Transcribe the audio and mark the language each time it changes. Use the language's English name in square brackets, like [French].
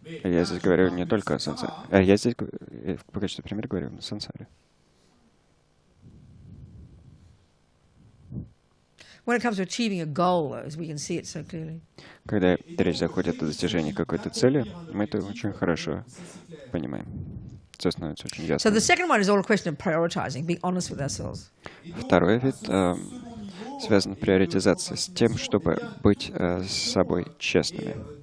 [Russian] Я здесь говорю не только о сансаре. Я здесь в качестве примера говорю о сансаре. [English] When it comes to achieving a goal, as we can see it so clearly. [Russian] Когда речь заходит о достижении какой-то цели, мы это очень хорошо понимаем. Все становится очень ясно. [English] So the second one is all a question of prioritizing, being honest with ourselves. [Russian] Второй вид связан с приоритизацией, с тем, чтобы быть с собой честными.